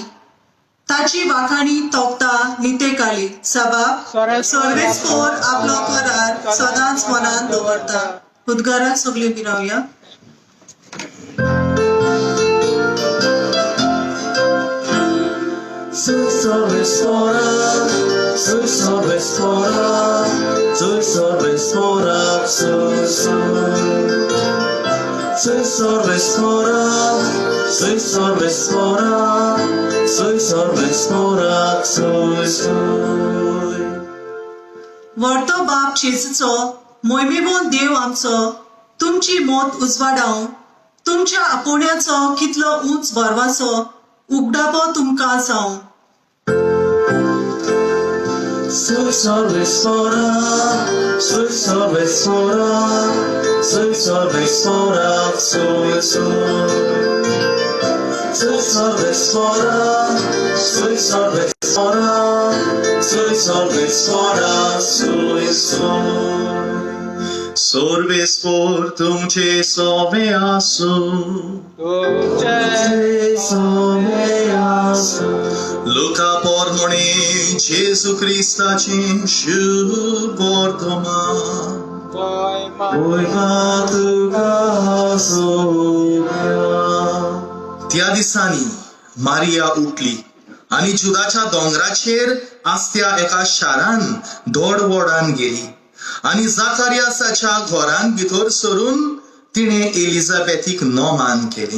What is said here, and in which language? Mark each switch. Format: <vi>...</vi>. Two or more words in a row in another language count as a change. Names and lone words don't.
<kok>ताची वाखाणी तोपता नितेकाली. साबाब, सर्वेस्पोर आपलो करार सदांच मनात दवरता. उद्गाराक सगळी बिरावया. Soy Sorvespora, soy Sorvespora, soy Sorvespora, soy Sorvespora, soy Sorvespora, soy Sorvespora, soy. व्हडतो बाप जेजूचो मोयमेबोन देव आमचो तुमची मोत उजवाडाव. तुमच्या आपोण्याचो कितलो उंच भरवाचो उगडापो तुमकां जावं. Soy Sorvespora, soy Sorvespora, soy Sorvespora, soy Sorvespora, soy Sorvespora, soy Sorvespora, soy. Sorvespor तुमचे सोवे आसू. लुका पोर म्हणे जेजू क्रिस्ताचे शुभ वर्तमान. त्या दिसांनी मारिया उठली आणि जुदाच्या दोंगराचेर आसत्या एका शारान धोडवोडान गेली आणि जाकार्यासाच्या घरान भितर सरून तिणे एलिझाबेथीक नोमान केली.</kok>